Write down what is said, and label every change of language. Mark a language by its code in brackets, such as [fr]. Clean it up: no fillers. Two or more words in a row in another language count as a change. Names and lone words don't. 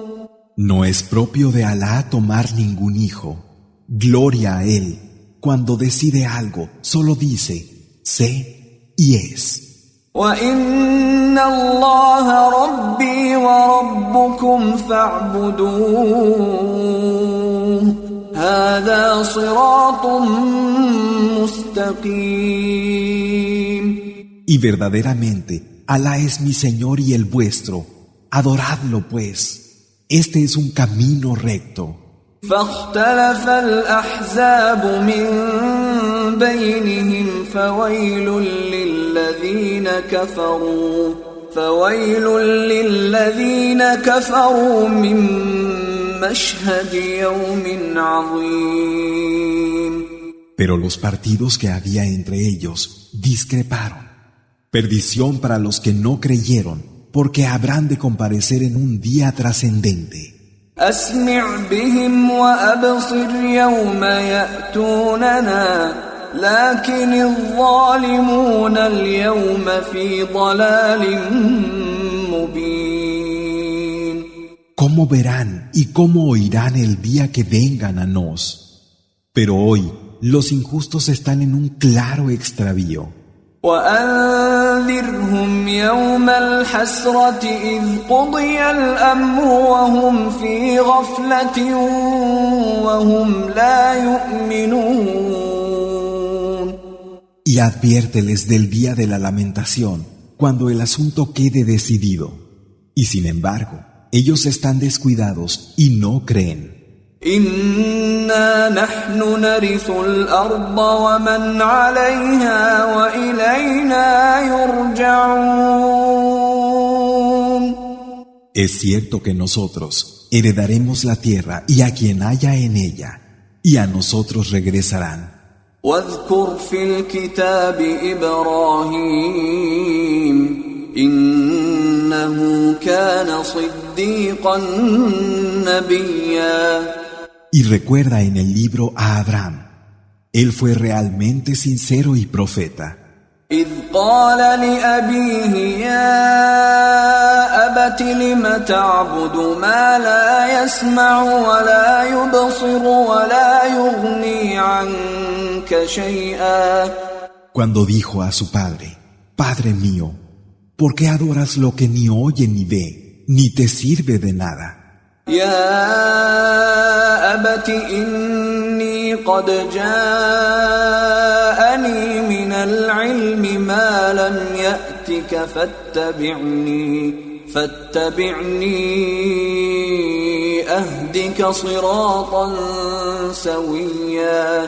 [es] No es propio de Alá tomar ningún hijo. Gloria a Él. Cuando decide algo, solo dice: sé y es. [ar] وَإِنَّ اللَّهَ رَبِّي وَرَبُّكُمْ فَاعْبُدُوهُ هَذَا صِرَاطٌ مُسْتَقِيمٌ. [es] Y verdaderamente, Alá es mi Señor y el vuestro. Adoradlo, pues. Este es un camino recto. [ar] فاختلف الأحزاب من بينهم فويل للذين كفروا من مشهد يوم عظيم. [es] Pero los partidos que había entre ellos discreparon. Perdición para los que no creyeron, porque habrán de comparecer en un día trascendente. [ar] أسمع بهم وأبصر يوم يأتوننا لكن الظالمون اليوم في ضلال مبين. [es] ¿Cómo verán y cómo oirán el día que vengan a nos? Pero hoy los injustos están en un claro extravío. [ar] وأنذرهم يوم الحسرة إذ قضي الأمر وهم في غفلة وهم لا يؤمنون. [es] Y adviérteles del día de la lamentación, cuando el asunto quede decidido. Y sin embargo, ellos están descuidados y no creen. [ar] إنا نحن نرث الأرض ومن عليها وإلينا يرجعون. [es] Es cierto que nosotros heredaremos la tierra y a quien haya en ella, y a nosotros regresarán. [ar] واذكر في الكتاب إبراهيم إنه إنه كان صديقا نبيا. [es] Y recuerda en el libro a Abraham. Él fue realmente sincero y profeta. [ar] إذ قال لأبيه يا أبت لم تعبد ما لا يسمع ولا يبصر ولا يغني عنك شيئا. [es] Cuando dijo a su padre, Padre mío, ¿por qué adoras lo que ni oye ni ve, ni te sirve de nada? [ar] يا أبت إني قد جاءني من العلم ما لم يأتك فاتبعني أهدك صراطا سويا.